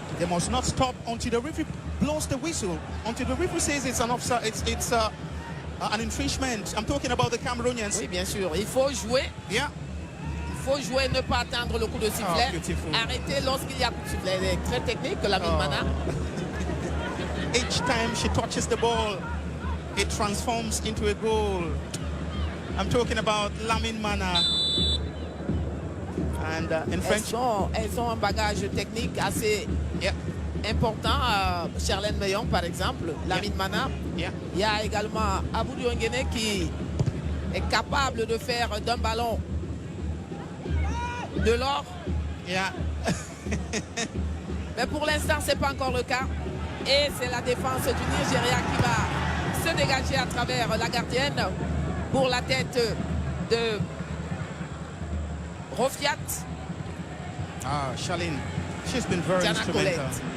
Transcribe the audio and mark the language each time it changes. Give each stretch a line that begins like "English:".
English: They must not stop until the referee blows the whistle. Until the referee says it's an offside, it's an infringement. I'm talking about the Cameroonians.
French: Oui, bien sûr. Il faut jouer.
English: Yeah.
French: Il faut jouer, ne pas attendre le coup de sifflet. Arrêter lorsqu'il y a coup de sifflet. Elle est très technique, Lamine Mana.
English: Each time she touches the ball, it transforms into a goal. I'm talking about Lamine Mana. And in French,
French: elles ont un bagage technique assez important. Charlène Meillon, par exemple, Lamine Mana. Il y a également Aboudou Nguene qui est capable de faire d'un ballon de l'or. Mais pour l'instant, ce n'est pas encore le cas. Et c'est la défense du Nigeria qui va se dégager à travers la gardienne pour la tête de Rofiat.
English: Charlene, she's been very instrumental.